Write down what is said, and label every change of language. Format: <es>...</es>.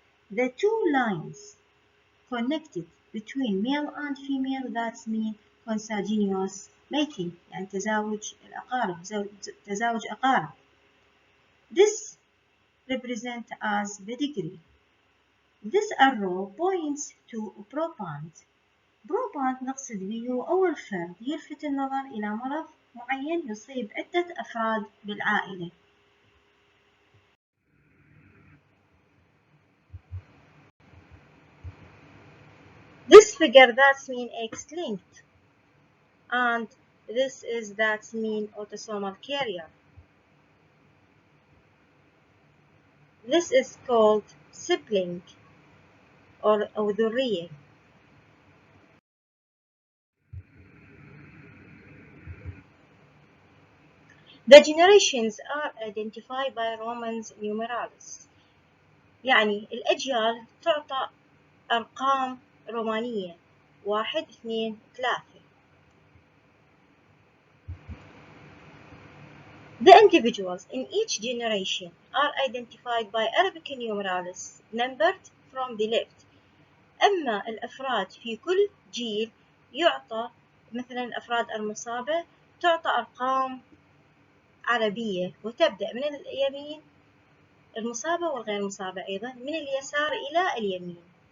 <en>The two lines connected between male and female, that means consanguineous mating،</en> <ar>يعني تزاوج الأقارب، تزاوج أقارب.</ar> <en>This represents as pedigree. This arrow points to proband.</en> <ar>proband نقصد به أول فرد يلفت النظر إلى مرض معين يصيب عدة أفراد بالعائلة.</ar> <en>This figure that means X-linked, and this is that means autosomal carrier. This is called sibling or ذرية. The generations are identified by Roman numerals.</en> <ar>يعني الأجيال تعطى أرقام رومانية 1 2 3.</ar> <en>The individuals in each generation are identified by Arabic numerals numbered from the left.</en> <ar>أما الأفراد في كل جيل يعطى مثلا الأفراد المصابة تعطى أرقام عربية وتبدأ من اليمين المصابة والغير مصابة أيضا من اليسار إلى اليمين.</ar>